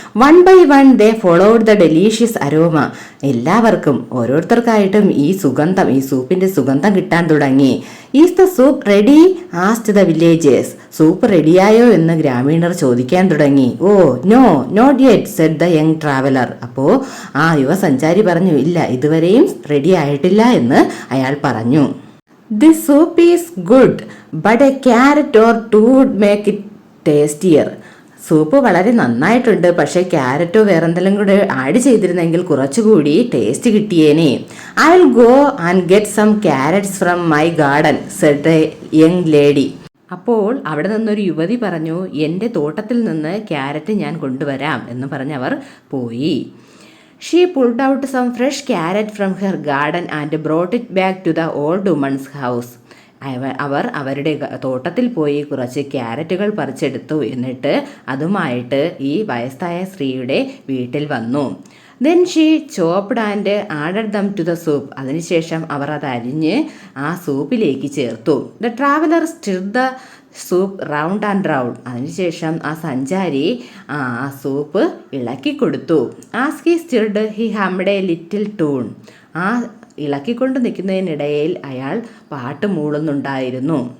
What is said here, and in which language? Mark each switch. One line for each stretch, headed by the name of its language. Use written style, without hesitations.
English: One by one they followed the delicious aroma.
Malayalam: എല്ലാവർക്കും ഓരോരുത്തർക്കായിട്ടും ഈ സൂപ്പിന്റെ സുഗന്ധം കിട്ടാൻ തുടങ്ങി.
English: Is the soup ready? Asked the villagers.
Malayalam: Soup റെഡിയായോ എന്ന് ഗ്രാമീണർ ചോദിക്കാൻ തുടങ്ങി.
English: Oh no, not yet, said the young traveller.
Malayalam: അപ്പോ യുവസഞ്ചാരി പറഞ്ഞു, ഇല്ല, ഇതുവരെയും റെഡി ആയിട്ടില്ല എന്ന് അയാൾ പറഞ്ഞു.
English: This soup is good, but a carrot or two would make it tastier.
Malayalam: Soup വളരെ നന്നായിട്ടുണ്ട്, പക്ഷേ ക്യാരറ്റോ വേറെന്തെങ്കിലും കൂടെ ആഡ് ചെയ്തിരുന്നെങ്കിൽ കുറച്ചുകൂടി taste കിട്ടിയേനെ.
English: I will go and get some carrots from my garden, said a young lady.
Malayalam: അപ്പോൾ അവിടെ നിന്നൊരു യുവതി പറഞ്ഞു, എൻ്റെ തോട്ടത്തിൽ നിന്ന് ക്യാരറ്റ് ഞാൻ കൊണ്ടുവരാം എന്ന് പറഞ്ഞവർ പോയി.
English: She pulled out some fresh carrot from her garden and brought it back to the old woman's house.
Malayalam: അവർ അവരുടെ തോട്ടത്തിൽ പോയി കുറച്ച് ക്യാരറ്റുകൾ പറിച്ചെടുത്തു. എന്നിട്ട് അതുമായിട്ട് ഈ വയസ്സായ സ്ത്രീയുടെ വീട്ടിൽ വന്നു.
English: Then she chopped and added them to the soup.
Malayalam: അതിനുശേഷം അവർ അത് അരിഞ്ഞ് ആ സൂപ്പിലേക്ക് ചേർത്തു.
English: The traveler stirred the soup round and round.
Malayalam: അതിനുശേഷം ആ സഞ്ചാരി ആ സൂപ്പ് ഇളക്കി കൊടുത്തു.
English: As he stirred he hummed a little tune.
Malayalam: ഇളക്കിക്കൊണ്ട് നിൽക്കുന്നതിനിടയിൽ അയാൾ പാട്ട് മൂളുന്നുണ്ടായിരുന്നു.